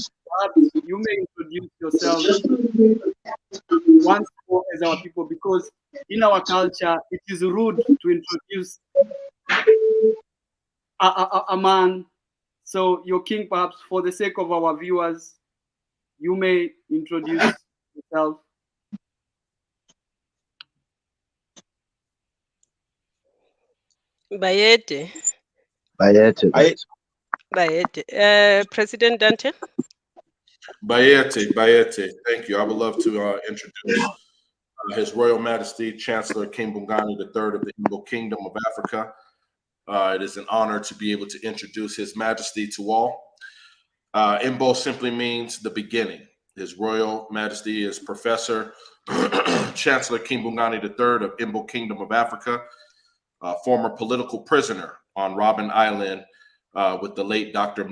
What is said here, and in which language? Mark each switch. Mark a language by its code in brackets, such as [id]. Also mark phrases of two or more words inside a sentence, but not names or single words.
[en] Perhaps you may introduce yourself once more as our people, because in our culture it is rude to introduce a man. So, your king, perhaps for the sake of our viewers, you may introduce yourself. Bayete. Bayete. Bayete. President Dante. Bayete, thank you. I would love to introduce His Royal Majesty Chancellor King Bungani III of the EMBO Kingdom of Africa. It is an honor to be able to introduce His Majesty to all. EMBO simply means the beginning. His Royal Majesty is Professor Chancellor King Bungani III of EMBO Kingdom of Africa, former political prisoner on Robben Island with the late Dr.